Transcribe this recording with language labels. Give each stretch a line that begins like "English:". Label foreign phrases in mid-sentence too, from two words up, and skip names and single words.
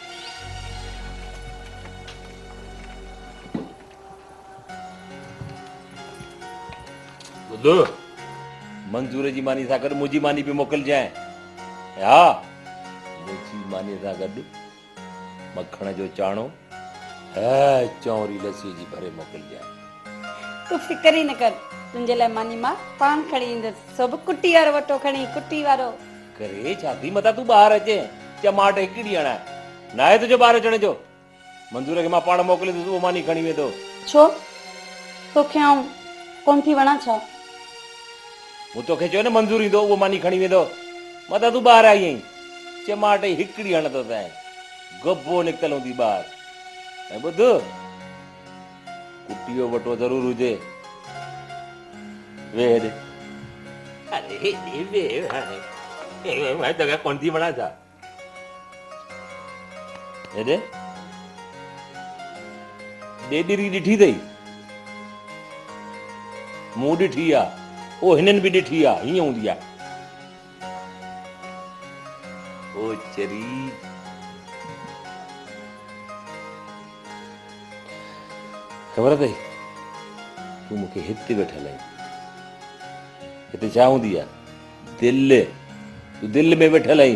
Sindhi: ॿुधो मंजूर जी मानी सां गॾु मुंहिंजी मानी बि मोकिलिजांइ हा मुंहिंजी मानी सां गॾु मखण जो चाणो ऐं चौरी लस्सी जी भरे मोकिलिजांइ तू फिकर ई न कर तुंहिंजे लाइ मानी मां पान खणी ईंदसि सभु कुटी वारो वटो खणी कुटी वारो करे छा थी मथां तूं ॿाहिरि अचे चमाट हिकिड़ी हणाए न आहे तुंहिंजो ॿाहिरि अचण जो मंजूर खे मां पाण मोकिलींदुसि उहो मानी खणी वेंदो छो तोखे आऊं कोन थी वणा छा मूं तोखे चयो न मंजूर ईंदो उहो मानी खणी वेंदो मथां तूं ॿाहिरि आई आहीं चमाट हिकिड़ी हणंदो त गब्बो निकितल हूंदी ॿाहिरि ऐं ॿुध कुटीअ वटो ज़रूरु हुजे वे हेॾे अरे हेॾे वे मैं जगह कौन थी बना था हेॾे ॾेॾिरी ॾिठी अथई मूं ॾिठी आहे ओ हिननि बि ॾिठी आहे हीअं हूंदी आहे ओ चरी ख़बर अथई तूं मूंखे हिते वेठल आहीं हिते छा हूंदी आहे दिलि तूं दिलि में वेठल आहीं